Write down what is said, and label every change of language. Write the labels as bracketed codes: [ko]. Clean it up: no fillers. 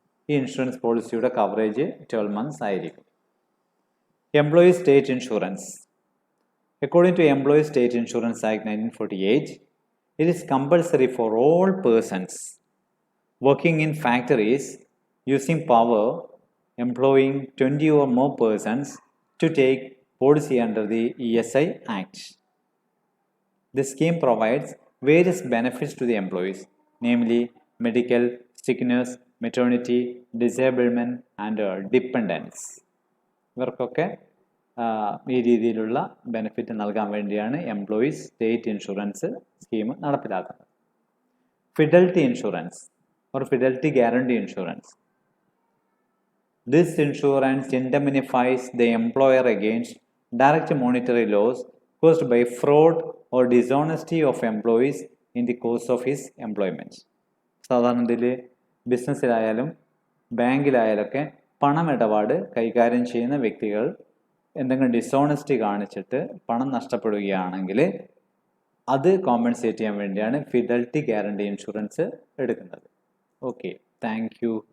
[ml] ഈ ഇൻഷുറൻസ് പോളിസിയുടെ coverage 12 months ആയിരിക്കും. [en] Employee state insurance. According to Employee State Insurance Act 1948, it is compulsory for all persons working in factories using power employing 20 or more persons to take policy under the ESI Act. The scheme provides various benefits to the employees, namely medical, sickness, maternity, disablement and dependence. [ml] ഇവർക്കൊക്കെ ഈ രീതിയിലുള്ള benefit നൽകാൻ വേണ്ടിയാണ് employees state insurance scheme നടപ്പിലാക്കുന്നത്. [en] Fidelity insurance or fidelity guarantee insurance. This insurance indemnifies the employer against direct monetary loss caused by fraud or dishonesty of employees in the course of his employment. [ml] സാധാരണ ഇതിൽ ബിസിനസ്സിലായാലും ബാങ്കിലായാലൊക്കെ പണമിടപാട് കൈകാര്യം ചെയ്യുന്ന വ്യക്തികൾ എന്തെങ്കിലും dishonesty കാണിച്ചിട്ട് പണം നഷ്ടപ്പെടുകയാണെങ്കിൽ അത് കോമ്പൻസേറ്റ് ചെയ്യാൻ വേണ്ടിയാണ് ഫിഡൽറ്റി ഗ്യാരണ്ടി ഇൻഷുറൻസ് എടുക്കുന്നത്. [en] Okay, thank you.